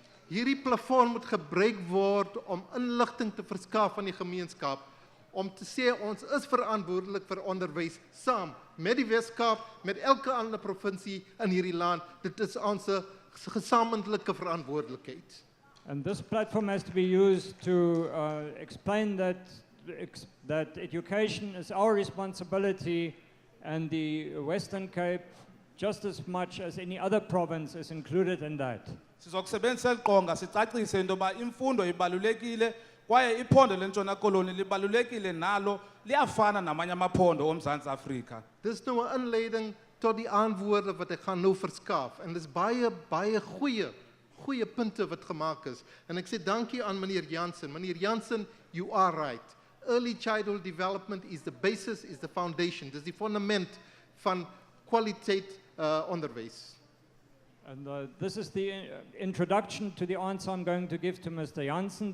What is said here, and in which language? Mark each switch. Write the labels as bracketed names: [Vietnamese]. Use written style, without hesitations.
[Afrikaans] Hierdie plafon moet gebruik word om inligting te verskaf aan die gemeenskap, om te sê ons is verantwoordelik vir onderwys saam met die Weskaap, met elke ander provinsie in hierdie land. Dit is ons gesamentlike verantwoordelikheid. [English] And this platform has to be used to explain that education is our responsibility, and the Western Cape, just as much as any other province, is included in that. [Xhosa] Sizokusebenzisa eliqonga sicacise into yoba imfundo ibalulekile kwaye iphondo leNtshona Koloni libalulekile nalo liyafana namanye amaphondo oMzantsi Afrika. [Afrikaans] Dis nou 'n inleiding tot die antwoorde wat ek gaan nou verskaf, en dis baie goeie punte wat gemaak is. En ek sê dankie aan meneer Jansen. [English] Meneer Jansen, you are right. Early childhood development is the basis, is the foundation. [Afrikaans] Dis die fundament van kwaliteit onderwys. [English] And this is the introduction to the answer I'm going to give to Mr. Jansen.